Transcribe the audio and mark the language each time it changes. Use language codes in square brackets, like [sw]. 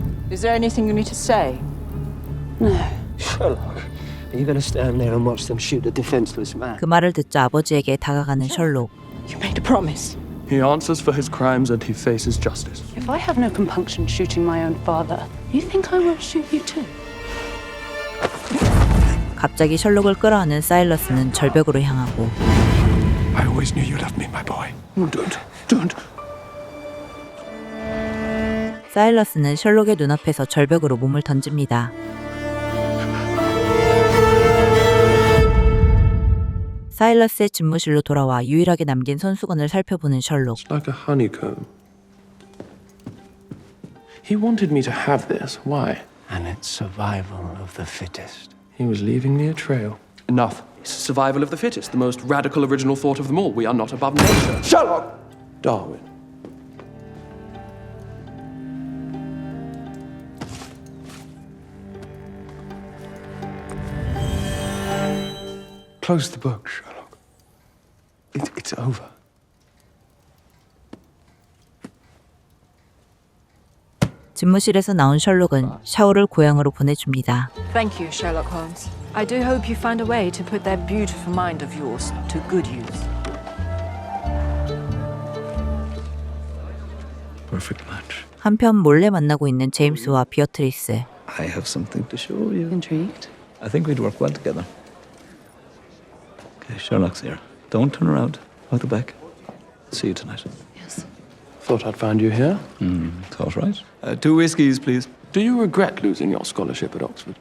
[en] Is there anything you need to say? No. Sherlock, are you going to stand there and watch them shoot a defenseless man? [ko] 그 말을 듣자 아버지에게 다가가는 셜록. [en] You made a promise. He answers for his crimes and he faces justice. If I have no compunction shooting my own father, you think I won't shoot you too? [ko] 갑자기 셜록을 끌어안은 사일러스는 절벽으로 향하고 [en] I always knew you loved me, my boy. Don't. [ko] 사일러스는 셜록의 눈앞에서 절벽으로 몸을 던집니다. 사일러스의 집무실로 돌아와 유일하게 남긴 손수건을 살펴보는 셜록. [en] Like a honeycomb. He wanted me to have this. Why? And it's survival of the fittest. He was leaving me a trail. Enough. It's survival of the fittest, the most radical original thought of them all. We are not above nature. Sherlock! Darwin. Close the book, Sherlock. It's over. [ko] 집무실에서 나온 셜록은 샤오를 고향으로 보내줍니다. [en] Thank you, Sherlock Holmes. I do hope you find a way to put that beautiful mind of yours to good use. Perfect match. [ko] 한편 몰래 만나고 있는 제임스와 비어트리스. [en] I have something to show you. Intrigued? I think we'd work well together. Okay, Sherlock's here. Don't turn around. Out the back. See you tonight. Yes. Thought I'd find you here. Thought right. 2 whiskeys, please. Do you regret losing your scholarship at Oxford?